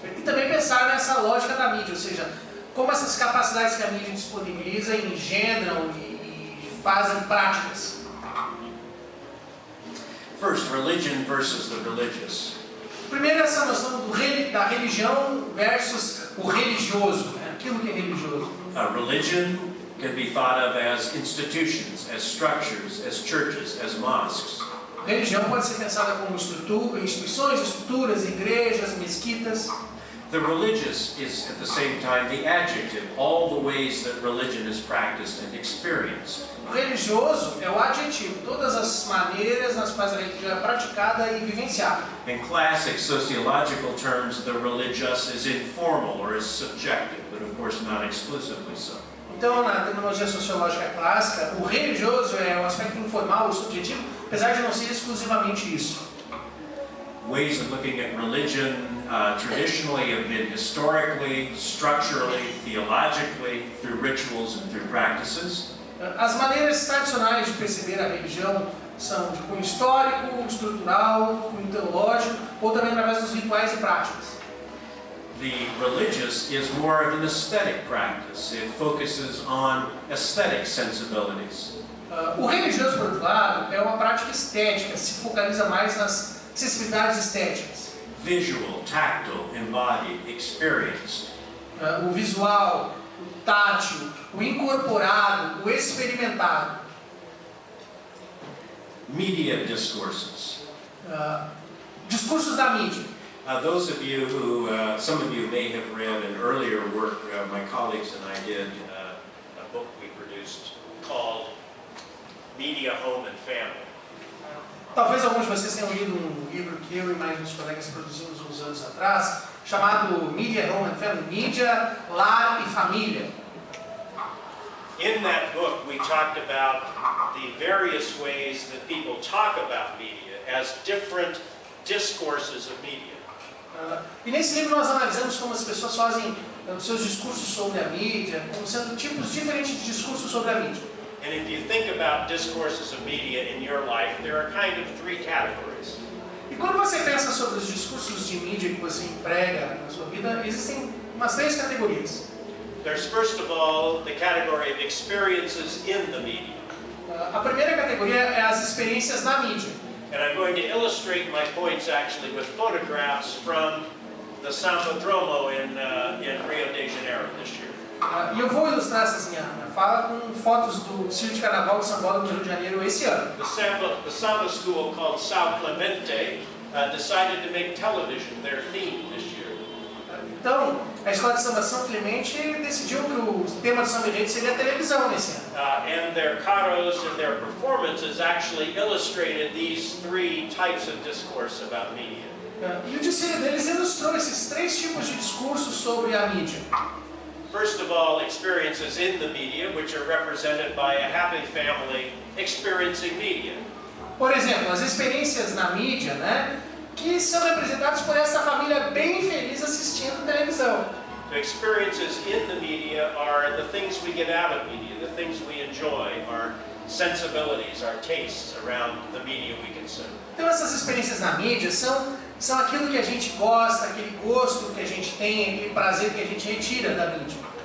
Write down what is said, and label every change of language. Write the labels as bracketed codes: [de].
[pt] E também pensar nessa lógica da mídia, ou seja, como essas capacidades que a mídia disponibiliza engendram e fazem práticas. [en] First, religion versus the religious. [pt] Primeiro, essa noção da religião versus o religioso, aquilo que é religioso. [en] Religion can be thought of as institutions, as structures, as churches, as mosques. [pt] Religião pode ser pensada como instituições, estruturas, igrejas, mesquitas. [en] The religious is at the same time the adjective, all the ways that religion is practiced and experienced. [pt] O religioso é o adjetivo, todas as maneiras nas quais a religião é praticada e vivenciada. [en] In classic sociological terms, the religious is informal or is subjective, but of course not exclusively so. [pt] Então, na terminologia sociológica clássica, o religioso é o aspecto informal, o subjetivo, apesar de não ser exclusivamente isso. [en] Ways of looking at religion traditionally have been historically, structurally, theologically, through rituals and through practices. [pt] As maneiras tradicionais de perceber a religião são de cunho histórico, estrutural, cunho teológico, ou também através dos rituais e práticas. [en] The religious is more of an aesthetic practice. It focuses on aesthetic sensibilities. [pt] O religioso, por outro lado, é uma prática estética, se focaliza mais nas sensibilidades estéticas. [en] Visual, tactile, embodied, experienced. [pt] O visual, o tátil, o incorporado, o experimentado. [en] Media discourses. [pt] Discursos da mídia. [en] Those of you who, some of you may have read an earlier work my colleagues and I did, a book we produced called Media, Home and Family. [pt] Talvez alguns de vocês tenham lido um livro que eu e mais uns colegas produzimos uns anos atrás, chamado Media, Home and Family, Mídia, Lar e Família. [en] In that book, we talked about the various ways that people talk about media as different discourses of media. [pt] E nesse livro nós analisamos como as pessoas fazem os seus discursos sobre a mídia, como sendo tipos diferentes de discursos sobre a mídia. [en] And if you think about discourses of media in your life, there are kind of three categories. [pt] E quando você pensa sobre os discursos de mídia que você emprega na sua vida, existem umas três categorias. [en] There's first of all the category of experiences in the media. [pt] A primeira categoria é as experiências na mídia. [en] And I'm going to illustrate my points actually with photographs from the Sambadromo in Rio de Janeiro this year. [pt] E eu vou ilustrar essa minha fala com fotos do desfile de carnaval de São Paulo no Rio de Janeiro esse ano. [en] The samba school called São Clemente decided to make television their theme this year. [pt] Então, a escola de samba São Clemente decidiu que o tema do samba enredo seria a televisão nesse ano. [en] And their caros and their performances actually illustrated these three types of discourse about media. [pt] E o desfile deles ilustrou esses três tipos de discursos sobre a mídia. [en] First of all, experiences in the media, which are represented by a happy family experiencing media. [pt] Por exemplo, as experiências na mídia, né, que são representadas por essa família bem feliz assistindo televisão. [en] The experiences in the media are the things we get out of media, the things we enjoy, our sensibilities, our tastes around the media we consume. [pt] Então essas experiências na mídia são aquilo que a gente gosta, aquele gosto que a gente tem, aquele prazer que a gente retira da mídia.